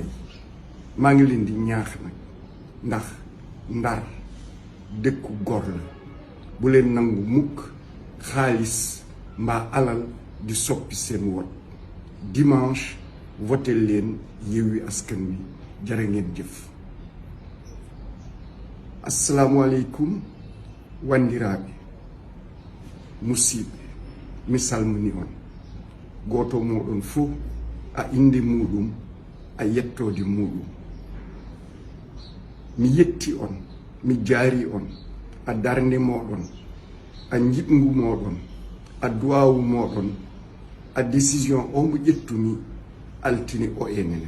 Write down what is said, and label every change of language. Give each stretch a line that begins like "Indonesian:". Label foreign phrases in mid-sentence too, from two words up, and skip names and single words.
Wolof: maa ngi leen di ñaax nag ndax Ndar dëkku gor la. bu leen nangu mukk xaalis mbaa alal di soppi seen wot. dimanche voteel leen Yewwi Askan Wi. jërë ngeen jëf.
Arabic: السلام عليكم
Fula: wandiraaɓe musidɓe, mi salmini on goto moɗon fof a inde muɗum a yettode muɗum. mi yetti on, mi jaari on a darnde moɗon, a jiɓngu moɗon, a duwawu moɗon, a décision o mo ƴettumi altine o enenen.